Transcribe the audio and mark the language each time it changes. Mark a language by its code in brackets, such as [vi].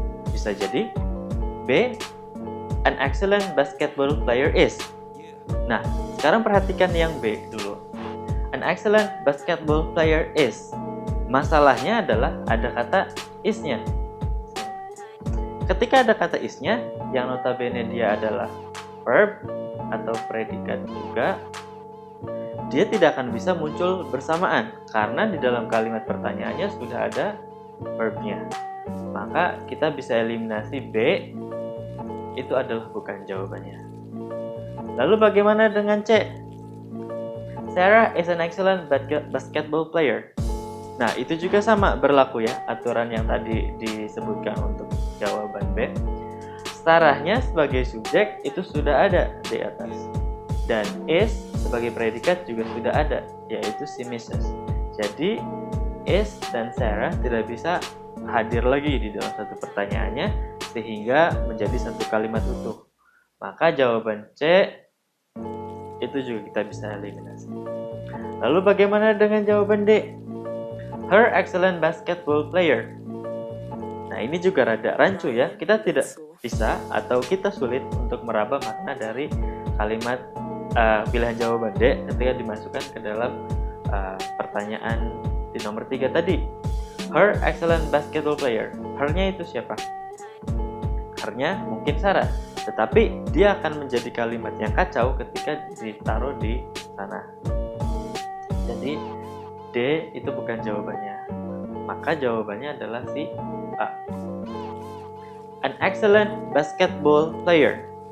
[id] Bisa jadi B, [en] an excellent basketball player is. [id] Nah, sekarang perhatikan yang B dulu. [en] An excellent basketball player is. [id] Masalahnya adalah ada kata is-nya. Ketika ada kata is-nya, yang notabene dia adalah verb atau predikat juga, dia tidak akan bisa muncul bersamaan karena di dalam kalimat pertanyaannya sudah ada verb-nya. Maka kita bisa eliminasi B, itu adalah bukan jawabannya. Lalu bagaimana dengan C? [en] Sarah is an excellent basketball player. [id] Nah, itu juga sama berlaku ya, aturan yang tadi disebutkan untuk jawaban B. Sarahnya sebagai subjek itu sudah ada di atas. Dan is sebagai predikat juga sudah ada, yaitu si Mrs. Jadi, is dan Sarah tidak bisa hadir lagi di dalam satu pertanyaannya, sehingga menjadi satu kalimat utuh. Maka jawaban C itu juga kita bisa eliminasi. Lalu bagaimana dengan jawaban D? [en] Her excellent basketball player. [id] Nah, ini juga rada rancu ya. Kita tidak bisa atau kita sulit untuk meraba makna dari kalimat pilihan jawaban D ketika dimasukkan ke dalam pertanyaan di nomor 3 tadi. [en] Her excellent basketball player. [id] Her-nya itu siapa? Her-nya mungkin Sarah. Tetapi dia akan menjadi kalimat yang kacau ketika ditaruh di sana. Jadi D itu bukan jawabannya. Maka jawabannya adalah si A. [en] An excellent basketball player.